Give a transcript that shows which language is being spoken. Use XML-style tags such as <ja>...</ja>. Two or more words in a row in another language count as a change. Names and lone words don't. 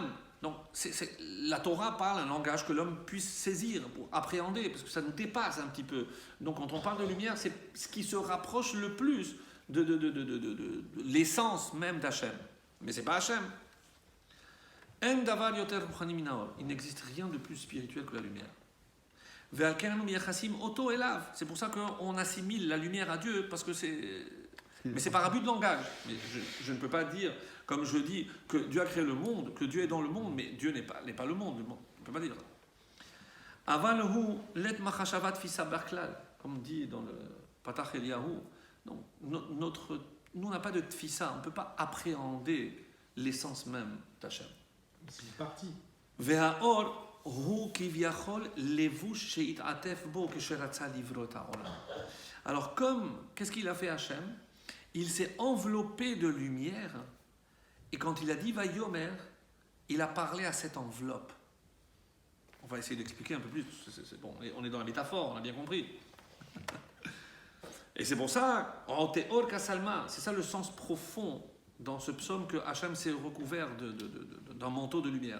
<fr>Donc la Torah parle un langage que l'homme puisse saisir pour appréhender, parce que ça nous dépasse un petit peu. Donc quand on parle de lumière, c'est ce qui se rapproche le plus de l'essence même d'Hachem. Mais ce n'est pas Hachem.</fr> <he>אין דבר יותר רוחני מן האור.</he> <fr>Il n'existe rien de plus spirituel que la lumière. C'est pour ça qu'on assimile la lumière à Dieu, parce que c'est... Mais c'est par abus de langage. Mais je ne peux pas dire, comme je dis, que Dieu a créé le monde, que Dieu est dans le monde, mais Dieu n'est pas le monde. On ne peut pas dire ça. Comme dit dans le Patach Eliyahu, donc, nous on n'a pas de tfissa, on ne peut pas appréhender l'essence même d'Hachem. C'est une partie.</fr> <he>והאור הוא כביכול לבוש שנתעטף בו כשרצה לברוא העולם.</he> <fr>Alors qu'est-ce qu'il a fait Hachem? Il s'est enveloppé de lumière, et quand il a dit Vayomer, il a parlé à cette enveloppe. On va essayer d'expliquer un peu plus. C'est bon, on est dans la métaphore, on a bien compris. Et c'est pour ça, en Théor Kassalma, c'est ça le sens profond dans ce psaume que Hachem s'est recouvert d'un manteau de lumière.</fr>